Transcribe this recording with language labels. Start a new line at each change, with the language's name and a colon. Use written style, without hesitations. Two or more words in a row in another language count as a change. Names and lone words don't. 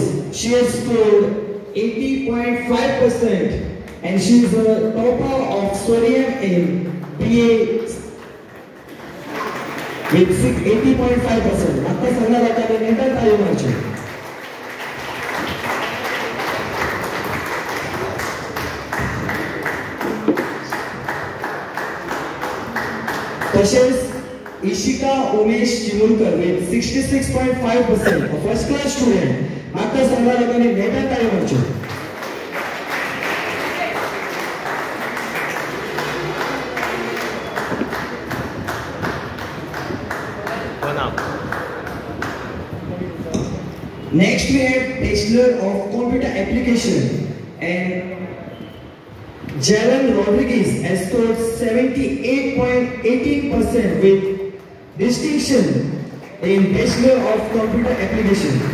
English: She has scored 80.5% and she is a topper of Sorium in BA with 80.5%.
Konkani: आता सगळ्या लोकांनी नेटान ताळी मारच्यो.
English: तसेच Ishika Umesh Chimulkar with 66.5%, a first class student.
Konkani: आता सगळ्या लोकांनी नेटान ताळी मारच्यो.
English: Next we have Bachelor of Computer Application and Jalen Rodriguez has scored 78.18% with distinction in Bachelor of Computer Application.